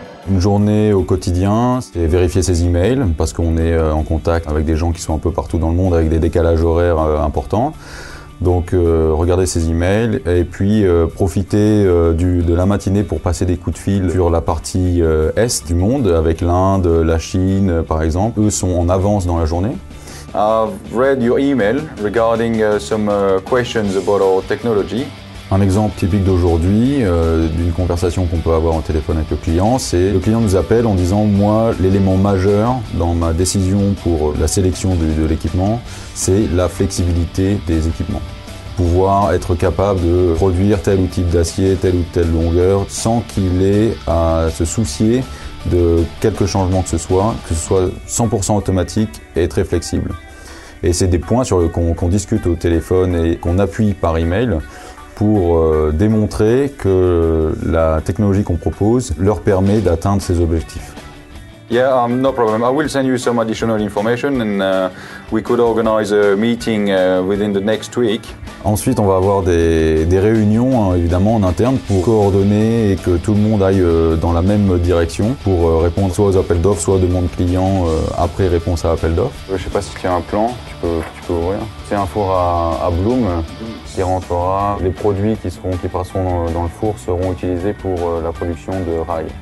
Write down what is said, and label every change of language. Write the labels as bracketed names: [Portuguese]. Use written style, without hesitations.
[French] Une journée au quotidien, c'est vérifier ses emails parce qu'on est en contact avec des gens qui sont un peu partout dans le monde avec des décalages horaires importants. Donc regarder ses emails et puis profiter de la matinée pour passer des coups de fil sur la partie est du monde avec l'Inde, la Chine par exemple. Eux sont en avance dans la journée. [English] I've read your email regarding some questions about our technology. [French] Un exemple typique d'aujourd'hui, d'une conversation qu'on peut avoir au téléphone avec le client, c'est le client nous appelle en disant « Moi, l'élément majeur dans ma décision pour la sélection de l'équipement, c'est la flexibilité des équipements. Pouvoir être capable de produire tel ou type d'acier, telle ou telle longueur, sans qu'il ait à se soucier de quelque changement que ce soit 100% automatique et très flexible. » Et c'est des points sur qu'on discute au téléphone et qu'on appuie par email pour démontrer que la technologie qu'on propose leur permet d'atteindre ces objectifs. [English] Yeah, no problem. I will send you some additional information and we could organize a meeting within the next week. [French] Ensuite, on va avoir des réunions évidemment en interne pour coordonner et que tout le monde aille dans la même direction pour répondre soit aux appels d'offres, soit aux demandes clients après réponse à appel d'offres. Je ne sais pas si tu as un plan, tu peux ouvrir. C'est un four à Bloom qui rentrera. Les produits qui passeront dans le four seront utilisés pour la production de rails.